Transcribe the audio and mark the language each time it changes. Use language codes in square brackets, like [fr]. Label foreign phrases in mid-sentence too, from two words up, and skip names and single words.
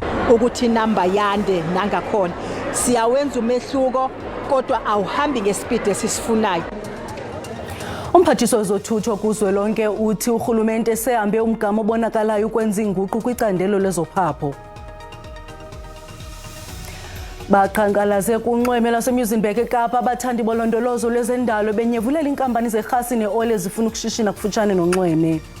[zu] ukuthi inamba yande nangakhona. Siyawenza umehluko kodwa awuhambi ngespeed esisifunayo. [xh] Umphathiswa wezothutho kuzwelonke uthi urhulumente sehambe umgama obonakalayo ukwenza inguqu kwicandelo lezophapho. Baqhankqalaze kunxweme laseMuizenberg eKapa abathandi bolondolozo lwezendalo benyevulela iinkampani zerhasi neole zifuna ukushishina kufutshane nonxweme.